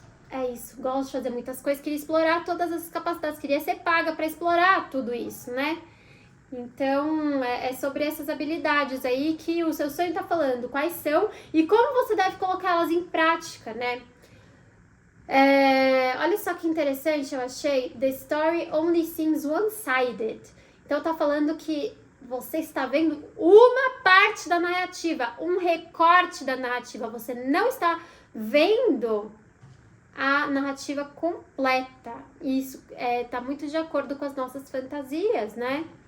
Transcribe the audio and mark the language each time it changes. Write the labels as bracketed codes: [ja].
[pt] É isso, gosto de fazer muitas coisas, queria explorar todas essas capacidades, queria ser paga para explorar tudo isso, né? Então, é sobre essas habilidades aí que o seu sonho tá falando, quais são e como você deve colocá-las em prática, né? Olha só que interessante, eu achei. [en] The story only seems one-sided. [pt] Então, tá falando que você está vendo uma parte da narrativa, um recorte da narrativa. Você não está vendo a narrativa completa. Isso tá muito de acordo com as nossas fantasias, né?